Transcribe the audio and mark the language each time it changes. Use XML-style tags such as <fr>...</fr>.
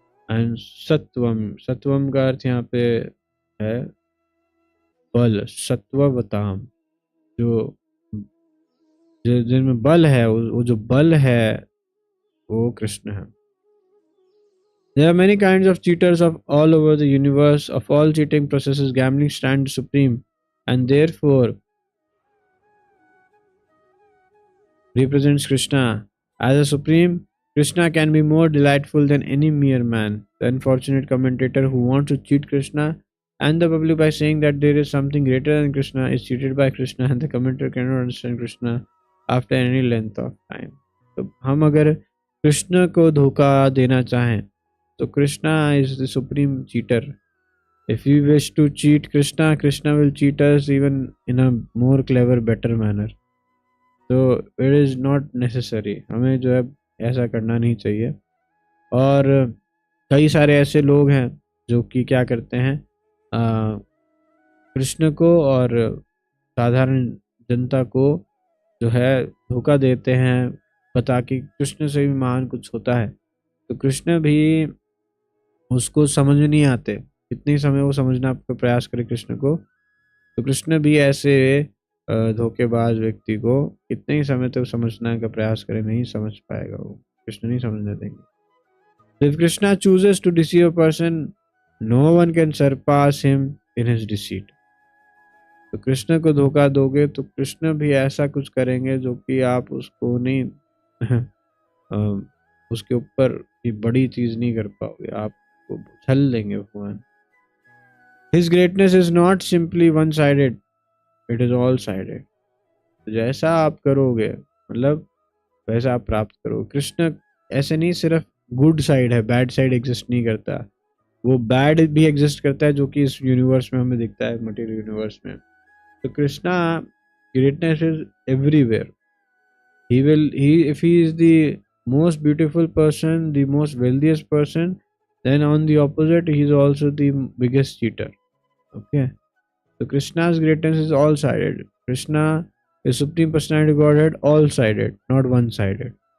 <hi>And सत्वम, सत्वम का अर्थ यहाँ पे है बल. सत्ववताम, जो जिनमें बल है, वो जो बल है वो कृष्ण है.</hi> <en>There are many kinds of cheaters of all over the universe. Of all cheating processes, gambling stands supreme, and therefore represents Krishna. As a supreme, Krishna can be more delightful than any mere man. The unfortunate commentator who wants to cheat Krishna and the public by saying that there is something greater than Krishna is cheated by Krishna, and the commentator cannot understand Krishna after any length of time.</en> <hi>तो हम अगर कृष्ण को धोखा देना चाहें तो</hi> <en>Krishna is the supreme cheater. If we wish to cheat Krishna, Krishna will cheat us even in a more clever, better manner. So it is not necessary.</en> <hi>हमें जो है ऐसा करना नहीं चाहिए. और कई सारे ऐसे लोग हैं जो कि क्या करते हैं, कृष्ण को और साधारण जनता को जो है धोखा देते हैं, बता कि कृष्ण से भी महान कुछ होता है. तो कृष्ण भी उसको समझ नहीं आते. कितने समय वो समझना का प्रयास करे कृष्ण को, तो कृष्ण भी ऐसे धोखेबाज व्यक्ति को कितने ही समय तक समझने का प्रयास करे, नहीं समझ पाएगा. वो कृष्ण नहीं समझने देंगे.</hi> <en>If Krishna chooses to deceive a person, no one can surpass him in his deceit.</en> <hi>तो कृष्ण को धोखा दोगे तो कृष्ण भी ऐसा कुछ करेंगे जो कि आप उसको नहीं उसके ऊपर भी बड़ी चीज नहीं कर पाओगे, आपको छल देंगे भगवान.</hi> <en>His greatness is not simply one-sided, it is all-sided.</en> <hi>तो जैसा आप करोगे मतलब वैसा आप प्राप्त करोगे. कृष्ण ऐसे नहीं सिर्फ गुड साइड है, बैड साइड एग्जिस्ट नहीं करता. वो बैड भी एग्जिस्ट करता है जो कि इस यूनिवर्स में हमें दिखता है, मटेरियल यूनिवर्स में.</hi> <en>तो Krishna greatness is everywhere. if he is the most beautiful person, the most wealthiest person, then on the opposite he is also the biggest cheater. Okay, so Krishna's greatness is all sided. Krishna is supreme personality of Godhead, all sided, not one sided.</en>